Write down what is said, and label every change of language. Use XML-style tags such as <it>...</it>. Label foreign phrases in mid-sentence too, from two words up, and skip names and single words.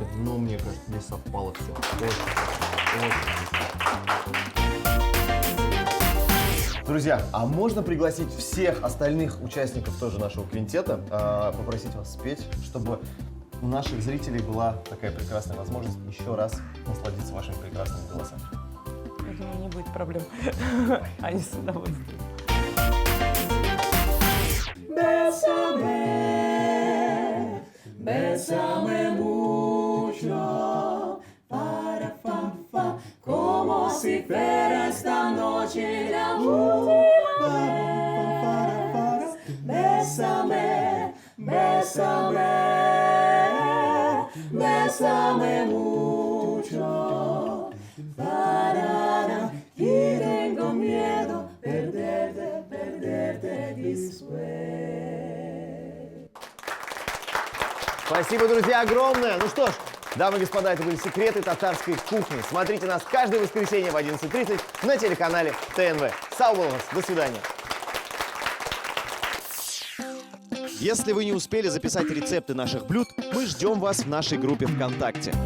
<ru>Но мне кажется, здесь совпало все. Друзья, а можно пригласить всех остальных участников тоже нашего квинтета, попросить вас спеть, чтобы у наших зрителей была такая прекрасная возможность еще раз насладиться вашими прекрасными голосами. Я думаю, не будет проблем. Они с удовольствием.</ru> <es>Bésame, bésame mucho, para fa fa, como si fuera esta noche la última vez. Bésame, bésame, bésame mucho, para y tengo miedo perderte, perderte después.</es> <ru>Спасибо, друзья, огромное. Ну что ж, Дамы и господа, это были секреты татарской кухни. Смотрите нас каждое воскресенье в 11:30 на телеканале ТНВ.</ru> <tt>Сау болыңыз.</tt> <ru>До свидания. Если вы не успели записать рецепты наших блюд, мы ждем вас в нашей группе ВКонтакте.</ru>